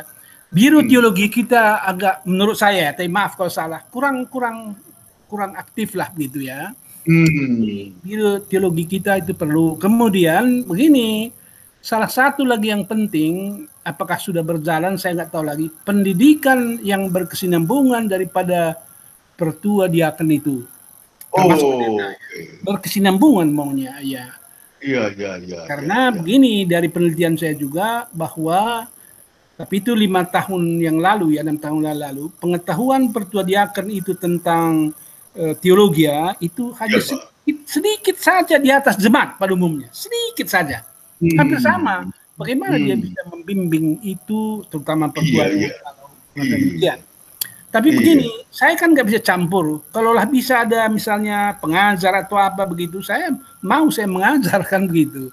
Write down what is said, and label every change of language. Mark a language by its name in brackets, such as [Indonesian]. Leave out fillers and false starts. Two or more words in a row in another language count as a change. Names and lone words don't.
[Indonesian] Biro teologi kita agak, menurut saya, tapi maaf kalau salah, kurang aktif lah begitu ya. Biro teologi kita itu perlu. Kemudian begini, salah satu lagi yang penting, apakah sudah berjalan saya nggak tahu lagi, pendidikan yang berkesinambungan daripada pertua diaken itu. Berkesinambungan maunya ya. Iya. Karena begini, dari penelitian saya juga bahwa, tapi itu 5 tahun yang lalu ya, 6 tahun lalu, pengetahuan pertua diaken itu tentang teologi itu hanya sedikit saja di atas jemaat pada umumnya, sedikit saja. Hampir sama. Bagaimana dia bisa membimbing itu, terutama perempuan demikian. Tapi begini, saya kan nggak bisa campur. Kalaulah bisa ada misalnya pengajar atau apa begitu, saya mengajarkan begitu.